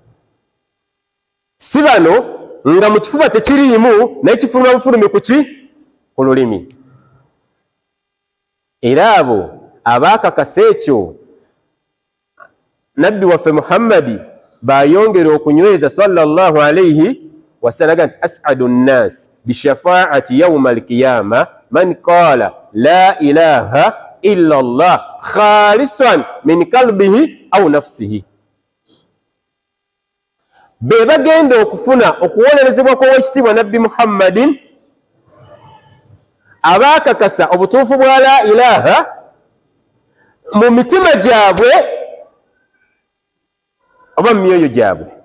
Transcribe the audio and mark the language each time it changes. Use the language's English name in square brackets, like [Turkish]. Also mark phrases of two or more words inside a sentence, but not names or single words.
[Ganda] Si bano nga mu kifuba tekiriimu naye kifuluma bufulumi ku lulimi. Era abo abaakakasa ekyo nabbi waffe Muhammadi bayongera okunyweza [Arabic] صلى الله عليه وسلم nti أسعد الناس بشفاعتي يوم القيامة من قال لا إله إلا الله خالصا من قلبه أو نفسه. [Ganda] Be bagenda okufuna okuwolerezebwa kw'owekitiibwa nabbi Muhammadin abaakakasa obutuufu bwa [Arabic] لا إله [Ganda] mu mitima gyabwe oba mu myoyo gyabwe.